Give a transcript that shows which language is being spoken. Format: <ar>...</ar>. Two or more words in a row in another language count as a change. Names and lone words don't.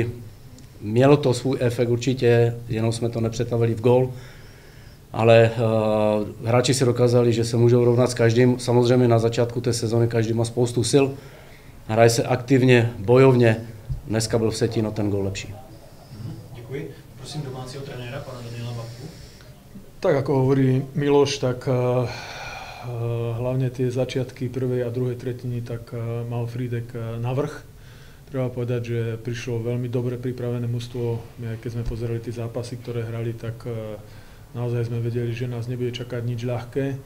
<cs>Mělo to svůj efekt určitě, jenom jsme to nepřetavili v gól. Ale hráči si dokázali, že se můžou rovnat s každým. Samozřejmě na začátku té sezony každý má spoustu sil. Hraje se aktivně, bojovně. Dneska byl Vsetín ten gól lepší. Děkuji. Prosím domácího trenéra, pana Daniela Babku.</cs> <sk>Tak ako hovorí Miloš, tak hlavne tie začiatky prvej a druhej tretiny, tak mal Frídek navrch. Treba povedať, že prišlo veľmi dobre pripravené mužstvo. My, keď sme pozerali tie zápasy, ktoré hrali, tak naozaj sme vedeli, že nás nebude čakať nič ľahké.</sk>